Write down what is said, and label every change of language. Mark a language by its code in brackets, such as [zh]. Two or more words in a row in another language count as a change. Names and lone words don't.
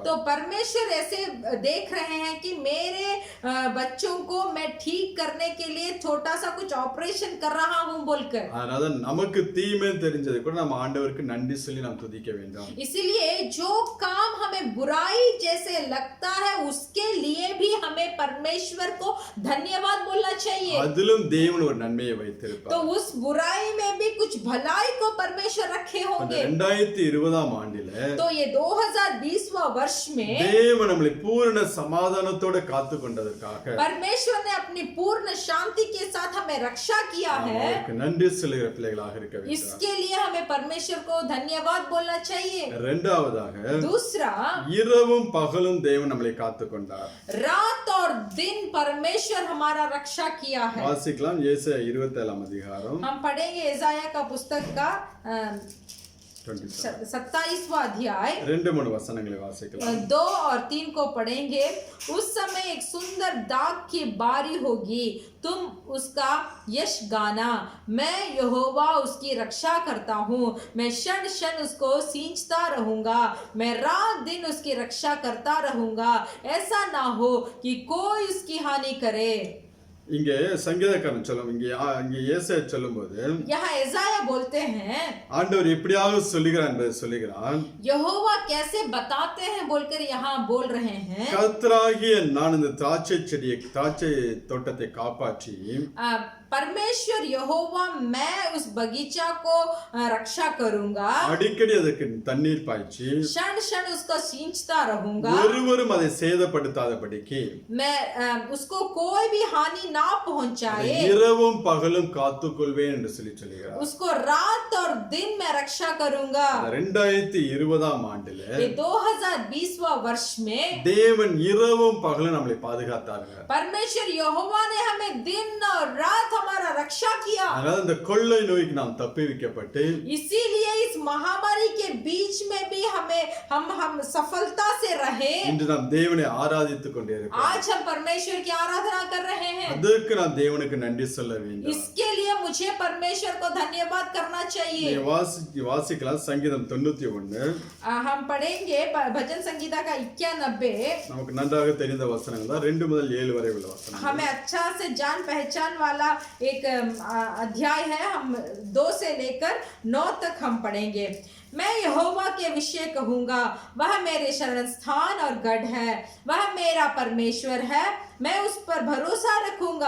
[hi] तो परमेश्वर ऐसे देख रहे हैं कि मेरे बच्चों को मैं ठीक करने के लिए छोटा सा कुछ ऑपरेशन कर रहा हूं बोलकर। [ta] அதனால நமக்கு தீமை தெரிஞ்சது கூட நம்ம ஆண்டவருக்கு நன்றி சொல்லி நாம் துதிக்க வேண்டும். [hi] इसीलिए जो काम हमें बुराई जैसे लगता है उसके लिए भी हमें परमेश्वर को धन्यवाद बोलना चाहिए। [ta] அதிலும் தேவன் ஒரு நன்மையை வைத்திருப்பார். [hi] तो उस बुराई में भी कुछ भलाई को परमेश्वर रखे होंगे। [ta] 2020 ஆண்டில [hi] तो ये 2020वां वर्ष में [ta] தேவன் நம்மை பூரண சமாதானத்தோட காத்து கொண்டதற்காக [hi] परमेश्वर ने अपनी पूर्ण शांति के साथ हमें रक्षा किया है। [ta] அவருக்கு நன்றி சொல்லுகிற பிள்ளைகளாக இருக்க வேண்டும். [hi] इसके लिए हमें परमेश्वर को धन्यवाद बोलना चाहिए। [ta] இரண்டாவதாக [hi] दूसरा, [ta] இரவும் பகலும் தேவன் நம்மை காத்து கொண்டார். [hi] रात और दिन परमेश्वर हमारा रक्षा किया है। [ta] வாசிக்கலாம் ஏசாயா 27 அதிகாரம் [hi] हम पढ़ेंगे यशायाह का पुस्तक का 27वां अध्याय [ta] 2-3 வசனங்களை வாசிக்கலாம். [hi] 2 और 3 को पढ़ेंगे। उस समय एक सुंदर दाग की बारी होगी, तुम उसका यश गाना। मैं यहोवा उसकी रक्षा करता हूँ, मैं क्षण क्षण उसको सींचता रहूंगा, मैं रात दिन उसकी रक्षा करता रहूंगा, ऐसा ना हो कि कोई उसकी हानि करे। [ta] இங்கே சங்கீதக்காரன் சொல்லும், இங்கே ஏசாயா சொல்லும்போது [hi] यहाँ यशायाह बोलते हैं, [ta] ஆண்டவர் எப்படியாக சொல்லுகிறார் என்பதை சொல்லுகிறான். [hi] यहोवा कैसे बताते हैं बोलकर यहाँ बोल रहे हैं। [ta] கர்த்தராகிய நான் இந்த திராட்சை தோட்டத்தை காப்பாற்றி [hi] परमेश्वर यहोवा मैं उस बगीचा को रक्षा करूंगा, [ta] அடிக்கடி அதற்கு தண்ணீர் பாய்ச்சி [hi] क्षण क्षण उसको सींचता रहूंगा, [ta] ஒருவரும் அதை சேதப்படுத்தாதபடிக்கு [hi] मैं उसको कोई भी हानि ना पहुंचाए, [ta] இரவும் பகலும் காத்துக்கொள்வேன் என்று சொல்லுகிறார். [hi] उसको रात और दिन में रक्षा करूंगा। [ta] 2020 ஆண்டில [hi] ये 2020वां वर्ष में [ta] தேவன் இரவும் பகலும் நம்மை பாதுகாத்தார்கள். [hi] परमेश्वर यहोवा ने हमें दिन और रात हमारा रक्षा किया। [ta] அதனால இந்த கொள்ளை நோய்க்கு நாம் தப்புவிக்கப்பட்டு [hi] इसीलिए इस महामारी के बीच में भी हम सफलता से रहे। [ta] இன்று நாம் தேவனை ஆராதித்துக் கொண்டே இருக்கிறோம். [hi] आज हम परमेश्वर की आराधना कर रहे हैं। [ta] அதற்கு நாம் தேவனுக்கு நன்றி சொல்ல வேண்டும். [hi] इसके लिए मुझे परमेश्वर को धन्यवाद करना चाहिए। [ta] வாசிக்கலாம் சங்கீதம் 91. [hi] हम पढ़ेंगे भजन संगीता का 91। [ta] நமக்கு நன்றாக தெரிந்த வசனங்கள் தான் 2 முதல் 7 வரை உள்ள வசனங்கள். [hi] हमें अच्छा से जान पहचान वाला एक अध्याय है। हम 2 से लेकर 9 तक हम पढ़ेंगे। मैं यहोवा के विषय कहूंगा, वह मेरे शरण स्थान और गढ़ है, वह मेरा परमेश्वर है, मैं उस पर भरोसा रखूंगा।